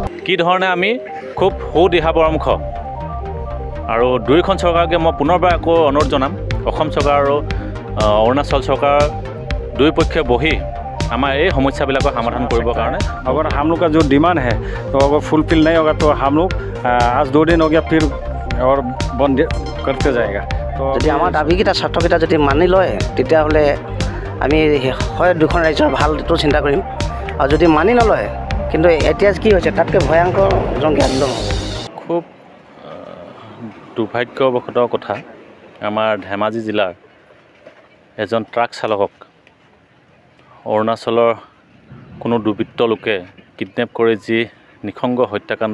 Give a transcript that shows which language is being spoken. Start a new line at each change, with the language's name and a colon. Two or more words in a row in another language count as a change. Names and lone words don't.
Assamese: কি ধৰণে আমি খুব সুদিহা পৰামৰ্শ আৰু দুয়োখন চৰকাৰকে মই পুনৰবাৰ আকৌ অনুৰোধ জনাম অসম চৰকাৰ আৰু অৰুণাচল চৰকাৰ দুই পক্ষে বহি
Hindi: हमारे ये समस्या समाधान करने कारण अगर हम लोग का जो डिमांड है तो अगर फुलफिल नहीं होगा तो हम लोग आज 2 दिन हो गया फिर और बंद करते जाएगा तो
Assamese: যদি আমাৰ দাবীকেইটা স্বাৰ্থকেইটা যদি মানি লয় তেতিয়াহ'লে আমি হয় দুখন ৰাজ্যৰ ভালটো চিন্তা কৰিম আৰু যদি মানি নলয় কিন্তু এতিয়া কি হৈছে তাতকৈ ভয়ংকৰ জংকী আন্দোলন খুব দুৰ্ভাগ্যবশতঃ কথা আমাৰ ধেমাজি জিলাৰ এজন ট্ৰাক চালকক অৰুণাচলৰ কোনো দুৰ্বৃত্ত লোকে কিডনেপ কৰি যি নিখংগ হত্যাকাণ্ড